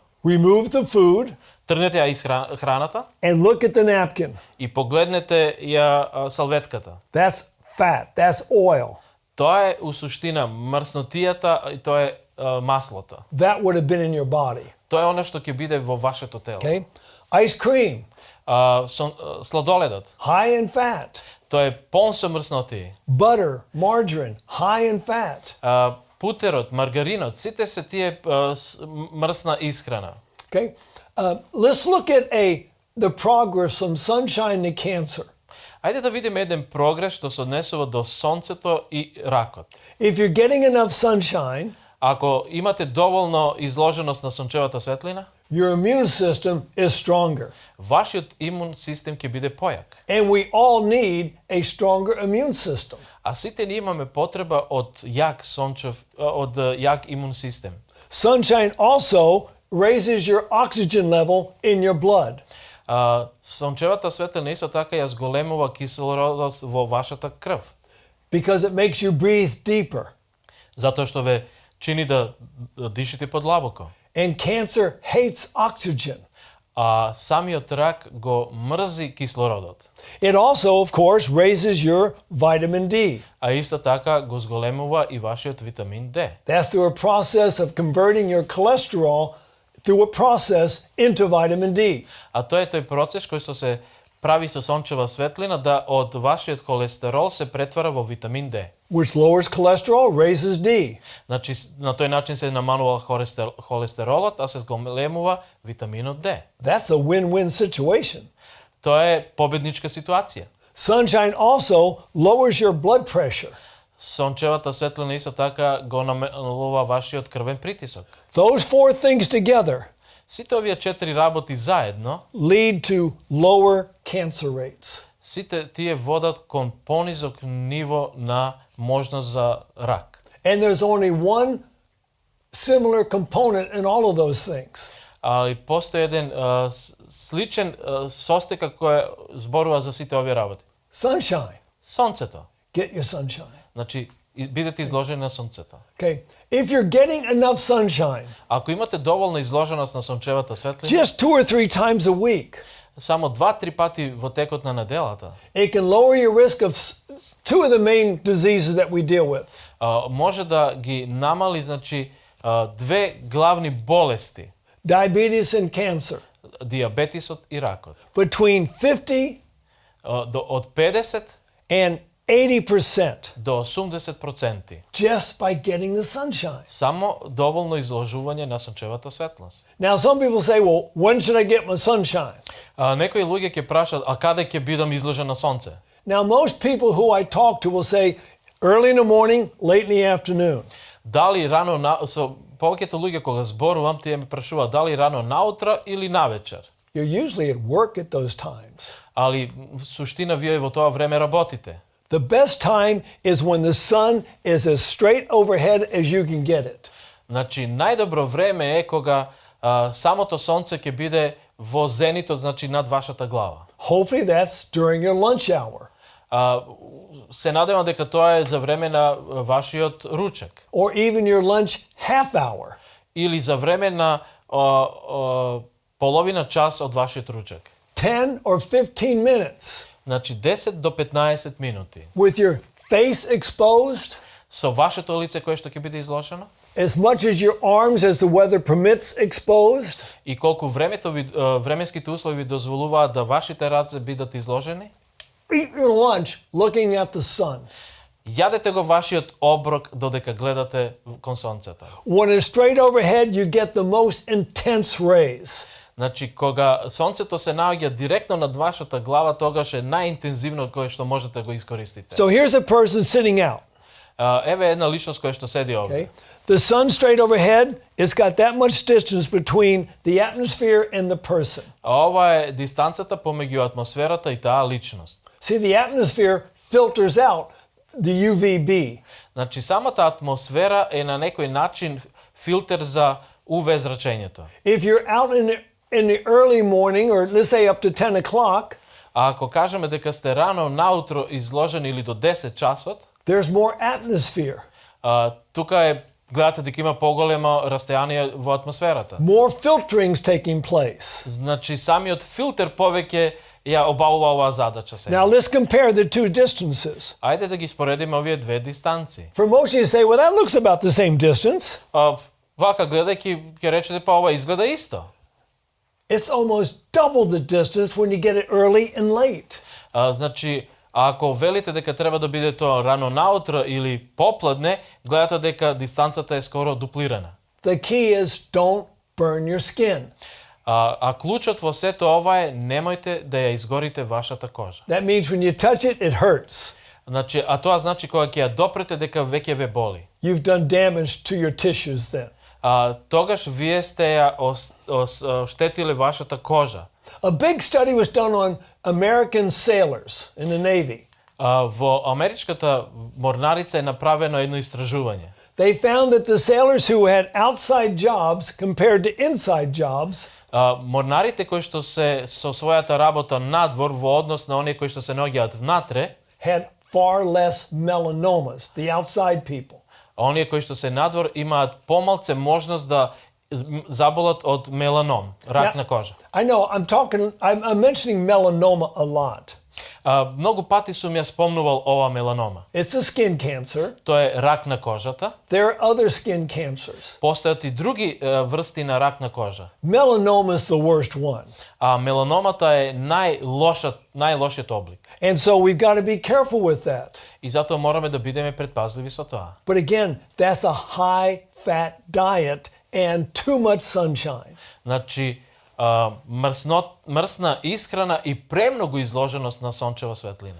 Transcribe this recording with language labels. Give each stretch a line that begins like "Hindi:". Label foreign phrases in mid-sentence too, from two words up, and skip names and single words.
English: remove the food,
Macedonian: тргнете ја храната
English: and look at the napkin.
Macedonian: и погледнете ја салветката.
English: That's fat, that's oil.
Macedonian: Тоа е у суштина мрснотијата и тоа е маслото.
English: That would have been in your body.
Macedonian: Тоа е она што ќе биде во вашето тело.
English: Okay? Ice cream,
Macedonian: Сладоледот,
English: high in fat.
Macedonian: тоа е полн со мрснотии.
English: Butter, margarine, high in fat.
Macedonian: Путерот, маргаринот, сите се тие мрсна исхрана.
English: Okay? Let's look at the progress from sunshine to cancer.
Macedonian: Ајде да видиме еден прогрес што се однесува до сонцето и ракот.
English: If you're getting enough sunshine,
Macedonian: Ако имате доволно изложеност на сончевата светлина,
English: your immune system is stronger.
Macedonian: вашиот имун систем ќе биде појак.
English: And we all need a stronger immune system.
Macedonian: А сите ние имаме потреба од јак имун систем.
English: Sunshine also raises your oxygen level in your blood.
Macedonian: Сончевата светлина исто така ја зголемува кислородот во вашата крв,
English: Because it makes you breathe deeper.
Macedonian: затоа што ве чини да дишите подлабоко.
English: And cancer hates oxygen.
Macedonian: А самиот рак го мрзи кислородот.
English: It also, of course, raises your vitamin D.
Macedonian: А исто така го зголемува и вашиот витамин D.
English: That's through a process of converting your cholesterol through a process into vitamin D.
Macedonian: А тоа е тој процес кој што се прави со сончева светлина да од вашиот холестерол се претвара во витамин D.
English: Which lowers cholesterol, raises D.
Macedonian: Значи на тој начин се намалува холестеролот, а се зголемува витаминот D.
English: That's a win-win situation.
Macedonian: Тоа е победничка ситуација.
English: Sunshine also lowers your blood pressure.
Macedonian: Сончевата светлина исто така го намалува вашиот крвен притисок.
English: Those four things together
Macedonian: Сите овие 4 работи заедно,
English: lead to lower cancer rates.
Macedonian: сите тие водат кон понизок ниво на можност за рак.
English: And there's only one similar component in all of those things.
Macedonian: И постои еден сличен состека кој зборува за сите овие работи.
English: Sunshine.
Macedonian: Сонцето.
English: Get your sunshine.
Macedonian: Значи, бидете изложени на сонцето.
English: Okay. If you're getting enough sunshine,
Macedonian: Ако имате доволна изложеност на сончевата светлина,
English: just 2 or 3 times a week,
Macedonian: само 2-3 пати во текот на неделата,
English: it can lower your risk of two of the main diseases that we deal with.
Macedonian: може да ги намали, значи, две главни болести,
English: Diabetes and cancer.
Macedonian: диабетисот и ракот.
English: Between 50
Macedonian: Од 50
English: and 80%
Macedonian: до 80%
English: just by getting the sunshine.
Macedonian: само доволно изложување на сончевата светлост.
English: Now, some people say, well, when should I get my sunshine?
Macedonian: Некои луѓе ќе прашаат, а каде ќе бидам изложен на сонце?
English: Now, most people who I talk to will say early in the morning, late in the afternoon.
Macedonian: Дали рано со повеќето луѓе кога зборувам, тие ме прашуваат дали рано наутро или навечер.
English: You're usually at work at those times.
Macedonian: Али суштина вие во тоа време работите.
English: The best time is when the sun is as straight overhead as you can get it.
Macedonian: Значи, најдобро време е кога самото сонце ќе биде во зенитот, значи над вашата глава.
English: Hopefully that's during your lunch hour.
Macedonian: Се надевам дека тоа е за време на вашиот ручек.
English: Or even your lunch half hour.
Macedonian: Или за време на половина час од вашиот ручек.
English: 10 or 15 minutes.
Macedonian: Значи 10 до 15 минути.
English: With your face exposed.
Macedonian: Со вашето лице кое што ќе биде изложено.
English: As much as your arms as the weather permits exposed.
Macedonian: И колку временските услови ви дозволуваат да вашите раце бидат изложени.
English: Eat your lunch looking at the sun.
Macedonian: Јадете го вашиот оброк додека гледате кон сонцето.
English: When it's straight overhead, you get the most intense rays.
Macedonian: Значи, кога сонцето се наоѓа директно над вашата глава, тогаш е најинтензивно кое што можете да го искористите.
English: So here's a person sitting out.
Macedonian: Еве една личност која што седи овде.
English: Okay. The sun straight overhead, it's got that much distance between the atmosphere and the person.
Macedonian: Ова е дистанцата помеѓу атмосферата и таа личност.
English: See, the atmosphere filters out the UVB.
Macedonian: Значи, самата атмосфера е на некој начин филтер за UV зрачењето.
English: If you're out in the early morning, or let's say up to 10 o'clock,
Macedonian: А ако кажеме дека сте рано наутро изложени или до 10 часот,
English: there's more atmosphere.
Macedonian: Тука е гледате дека има поголемо растојание во атмосферата.
English: More filtering's taking place.
Macedonian: Значи самиот филтер повеќе ја обавува оваа задача сега.
English: Now let's compare the two distances.
Macedonian: Ајде да ги споредиме овие две дистанции.
English: For most of you say, well, that looks about the same distance.
Macedonian: Вака гледајќи ќе речете па ова изгледа исто.
English: It's almost double the distance when you get it early and late.
Macedonian: Значи, ако велите дека треба да биде тоа рано наутро или попладне, гледате дека дистанцата е скоро дуплирана.
English: The key is don't burn your skin.
Macedonian: А клучот во сето ова е немојте да ја изгорите вашата кожа.
English: That means when you touch it, it hurts.
Macedonian: Значи, а тоа значи кога ќе ја допрете дека веќе ве боли.
English: You've done damage to your tissues then.
Macedonian: Тогаш вие сте ја оштетиле вашата кожа.
English: A big study was done on American sailors in the Navy.
Macedonian: Во америчката морнарица е направено едно истражување.
English: They found that the sailors who had outside jobs compared to inside jobs,
Macedonian: морнарите кои што се со својата работа надвор во однос на оние кои што се наоѓаат внатре,
English: had far less melanomas, the outside people.
Macedonian: Оние кои што се надвор имаат помалце можност да заболат од меланом, рак на кожа.
English: I know, I'm mentioning melanoma a lot.
Macedonian: Многу пати сум ја спомнувал ова меланома.
English: It's a skin cancer.
Macedonian: Тоа е рак на кожата.
English: There are other skin cancers.
Macedonian: Постојат и други врсти на рак на кожа.
English: Melanoma is the worst one.
Macedonian: Меланомата е најлошиот облик.
English: And so we've got to be careful with that.
Macedonian: И затоа мораме да бидеме предпазливи со тоа.
English: But again, that's a high-fat diet and too much sunshine.
Macedonian: Значи, мрсна исхрана и премногу изложеност на сончева светлина.